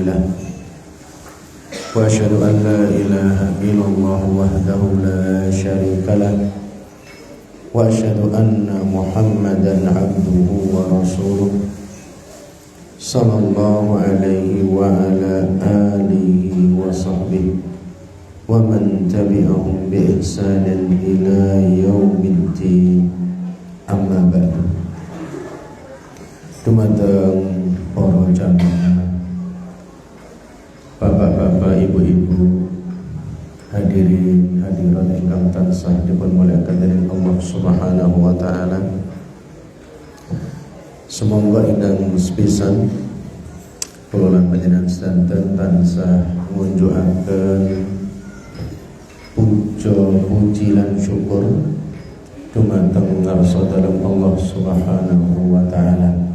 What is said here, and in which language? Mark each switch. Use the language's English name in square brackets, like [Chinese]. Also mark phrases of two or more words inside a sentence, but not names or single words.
[Arabic] له وأشهد أن لا إله إلا الله وحده لا شريك له وأشهد أن محمدا عبده ورسوله صلى الله عليه وعلى آله وصحبه ومن تبعهم بإحسان إلى يوم الدين. أما بعد. [Javanese] Dumateng para jamaah, bapak-bapak, ibu-ibu, hadirin hadirat ingkang tansah dipunmuliakan dening [Arabic] الله سبحانه وتعالى. [Javanese] Semoga ingkang sepisan kula lan panjenengan sedanten tansah ngunjukaken puja puji lan syukur dumateng ngarsa dalem [Arabic] الله سبحانه وتعالى.